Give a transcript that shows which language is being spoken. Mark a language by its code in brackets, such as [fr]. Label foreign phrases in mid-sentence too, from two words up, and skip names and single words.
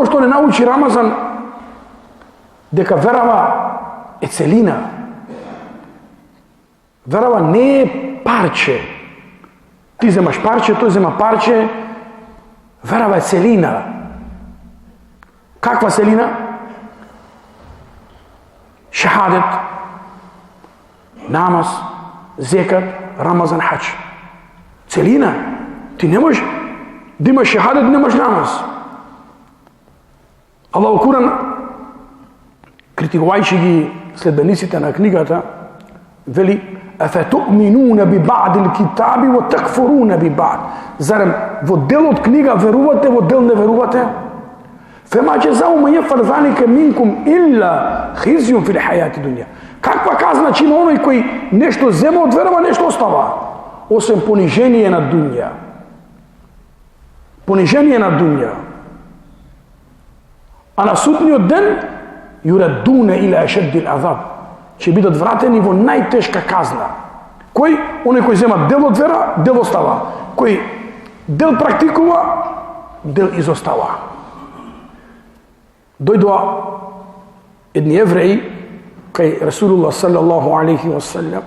[mk] научи Рамазан дека верава е целина. Верава не е парче. Ти земаш парче, тој зема парче. Верава е целина. Каква целина? Шахадет, намаз, зекат, Рамазан, хач. Целина. Ти не можеш да имаш шахадет, не имаш намаз. Аллах Куран, критикувајќи ги следбениците на книгата, вели: [ar] "أفتؤمنون ببعض الكتاب وتكفرون ببعض." [mk] Зарем во дел од книга верувате, во дел не верувате? [ar] فما جزاء من يفعل ذلك منكم إلا خزي في الحياة الدنيا. [mk] Каква казна че има оној кој нешто зема од верава, нешто остава? Осем понижение на дуња. Понижение на дуња. А на судниот ден [ar] يردون إلى أشد العذاب. [mk] Ќе бидат вратени во најтешка казна. Кој? Оној кој зема дел од вера, дел остава. Кој дел практикува, дел изостава. Дојдоа едни евреи кај Расулуллах [ar] صلى الله عليه وسلم.